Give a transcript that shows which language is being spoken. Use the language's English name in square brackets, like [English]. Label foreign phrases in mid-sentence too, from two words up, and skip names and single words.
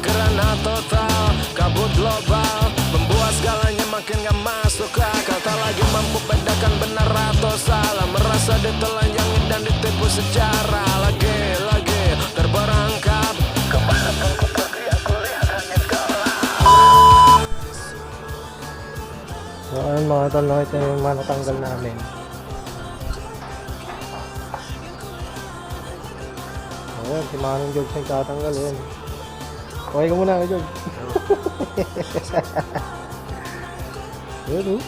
[Indonesian] karena total kabut global membuat segalanya makin gak masuk akal, tak lagi mampu bedakan benar atau salah, merasa ditelanjangi dan ditipu secara lagi-lagi terperangkap. Kemana pun ku pergi aku lihat hanya kalah. [Filipino] So ayun mga tol, ito yung mga natanggal namin. Ayan, si Manong George yung tatanggal yun. Okay ka muna George. Ayan oh.